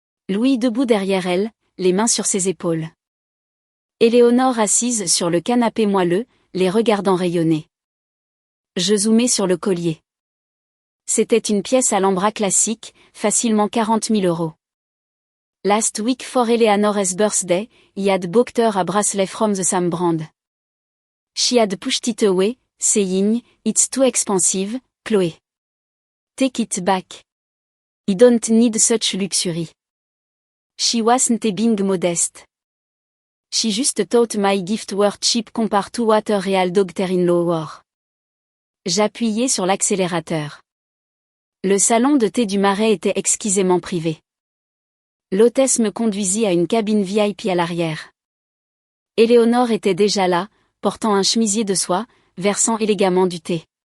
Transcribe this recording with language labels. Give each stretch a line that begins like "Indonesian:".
French: Louis debout derrière elle, les mains sur ses épaules. Éléonore assise sur le canapé moelleux, les regardant rayonner. Je zoomai sur le collier. C'était une pièce à l'ambra classique, facilement 40 000 €.
English: Last week for Eleanor's birthday, I had booked her a bracelet from the same brand. She had pushed it away, saying, it's too expensive, Chloé. Take it back. I don't need such luxury. She wasn't being modest. She just thought my gift were cheap compared to what her real daughter-in-law wore.
French: J'appuyai sur l'accélérateur. Le salon de thé du Marais était exquisément privé. L'hôtesse me conduisit à une cabine VIP à l'arrière. Éléonore était déjà là, portant un chemisier de soie, versant élégamment du thé.